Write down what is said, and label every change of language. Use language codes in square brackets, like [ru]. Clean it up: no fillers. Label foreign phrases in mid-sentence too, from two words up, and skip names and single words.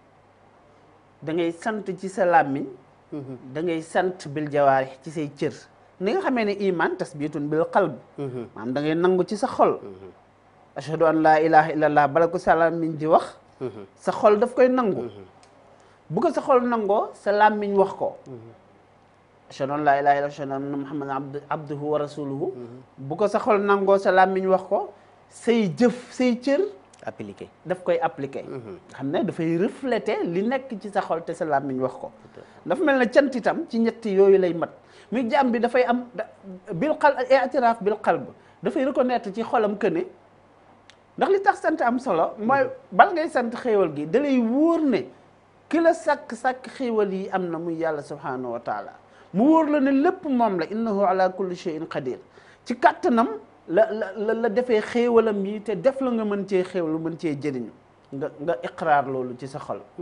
[wo] da ngay sant ci sa làmmiñ da ngay sant [ar] بالجوارح [wo] ci say cër ni nga xamee ne [ar] إيمان تثبيت بالقلب [wo] maanaam da ngay nangu ci sa xol [ar] أشهد أن لا إله إلا الله [wo] bala ko sa làmmiñ di wax sa xol daf koy nangu bu ko sa xol nangoo sa làmmiñ wax ko [ar] أشهد أن لا إله إلا الله أشهد أن محمدا عبده ورسوله [wo] bu ko sa xol nangoo sa làmmiñ wax ko say jëf say cër appliqué daf koy appliqué xam ne dafay refléter li nekk ci sa xol te sa làmmiñ wax ko dafa mel ne cant itam ci ñetti yooyu lay mat muy jaam bi dafay am [ar] بالقلب اعتراف بالقلب [wo] dafay reconnaître ci xolam que ne ndax li tax sant am solo mooy bal ngay sant xéewal gi da lay wóor ne ki la sàkk xéewal yi am na muy yàlla [ar] سبحانه وتعالى [wo] mu wóor la ne lépp moom la [ar] إنه على كل شيء قدير [wo] ci kàttanam la defee xéewalam yi te def la nga mën cee xéewlu mën cee jëriñu nga iqraar loolu ci sa xol